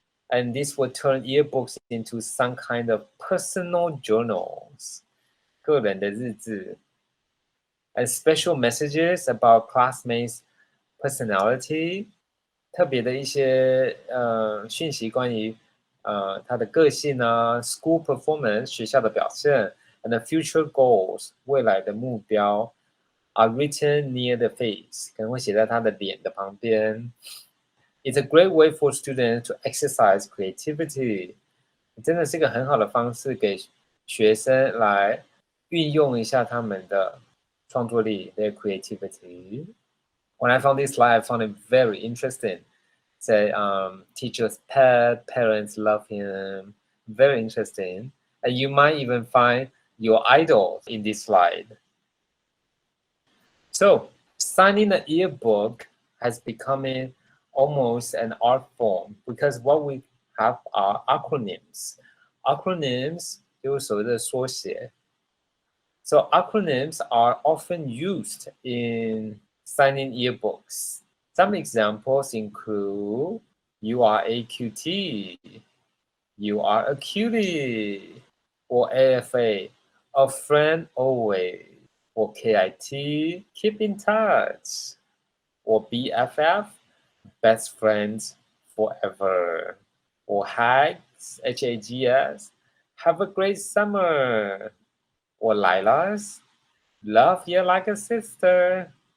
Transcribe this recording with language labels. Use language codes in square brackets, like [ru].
[en] And this will turn yearbooks into some kind of personal journals, [zh] 个人的日志, [en] and special messages about classmates' personality, [zh] 特别的一些讯息关于他的个性啊 [en] ，school performance [zh] 学校的表现 [en] ，and the future goals [zh] 未来的目标 [en] are written near the face [zh] 可能会写在他的脸的旁边。 [en] It's a great way for students to exercise creativity. [zh] 真的是一个很好的方式给学生来运用一下他们的创作力 [en] their creativity. When I found this slide, I found it very interesting. Say, teacher's pet, parents love him. Very interesting. And you might even find your idol in this slide. So, signing a yearbook has become almost an art form because what we have are acronyms. [zh] Acronyms 就是所谓的缩写. [en] So acronyms are often used in signing yearbooks. Some examples include you are a cutie, you are a cutie, or AFA, a friend always, or KIT, keep in touch, or BFF, best friends forever, or HAGS, HAGS, have a great summer, or Lilas, love you like a sister.